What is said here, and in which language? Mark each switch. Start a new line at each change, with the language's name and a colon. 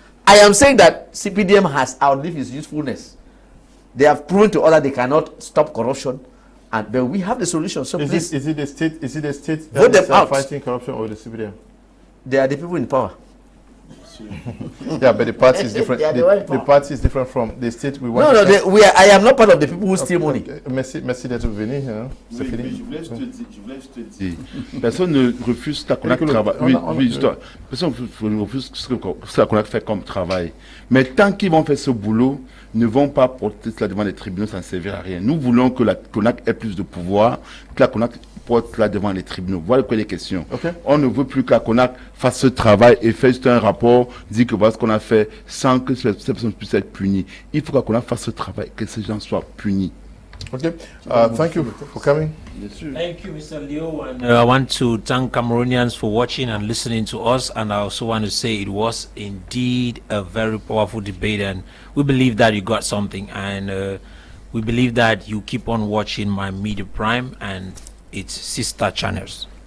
English: I am saying that CPDM has outlived its usefulness. They have proven to others they cannot stop corruption, but we have the solution. So please, is it the state vote them out. Fighting corruption, or the CPDM? They are the people in power. Yeah, but the party is different. The party is different from the state we want. I am not part of the people who steal money.
French: Merci d'être venu. C'est fini. Je voulais juste te dire, personne ne refuse ce qu'on a travaillé. Personne ne refuse ce qu'on a fait comme travail. Mais tant qu'ils vont faire ce boulot, ne vont pas porter cela devant les tribunaux, ça ne servira à rien. Nous voulons que la CONAC ait plus de pouvoir, que la CONAC porte cela devant les tribunaux. Voilà quoi les questions. Okay. On ne veut plus que la CONAC fasse ce travail et fasse juste un rapport, dit que voilà ce qu'on a fait, sans que ces personnes puissent être punies. Il faut que la CONAC fasse ce travail, que ces gens soient punis.
English: Okay. Thank you for coming. Thank you, Mr. Leo. And I want to thank Cameroonians for watching and listening to us. And I also want to say it was indeed a very powerful debate. And we believe that you got something. And we believe that you keep on watching My Media Prime and its sister channels.